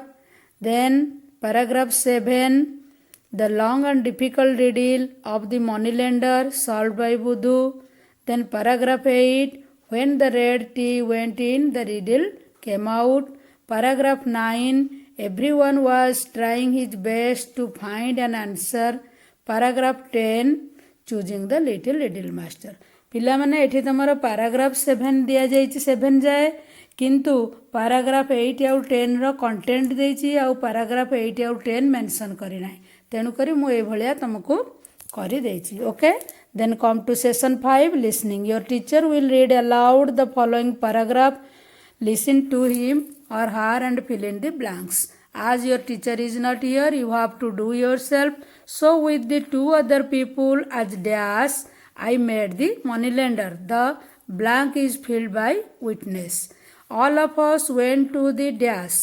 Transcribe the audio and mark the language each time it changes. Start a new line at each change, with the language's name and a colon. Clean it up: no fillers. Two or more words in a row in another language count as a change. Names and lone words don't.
English: Then paragraph 7, the long and difficult riddle of the moneylender solved by Buddhu. Then paragraph 8, when the red tea went in, the riddle came out. Paragraph 9, everyone was trying his best to find an answer. Paragraph 10, choosing the little riddle master.
Odia: ପିଲାମାନେ ଏଠି ତୁମର ପାରାଗ୍ରାଫ 7 ଦିଆଯାଇଛି 7 ଯାଏ, କିନ୍ତୁ ପାରାଗ୍ରାଫ 8 ଆଉ 10ର କଣ୍ଟେଣ୍ଟ ଦେଇଛି ଆଉ ପାରାଗ୍ରାଫ 8 ଆଉ 10 ମେନସନ୍ କରିନାହିଁ, ତେଣୁକରି ମୁଁ ଏଇଭଳିଆ ତୁମକୁ କରିଦେଇଛି.
English: Okay, then come to session 5, listening. Your teacher will read aloud the following paragraph. Listen to him or her and fill in the blanks. As your teacher is not here, you have to do yourself. So with the 2 other people as dash, I made the moneylender. The blank is filled by witness. All of us went to the dash.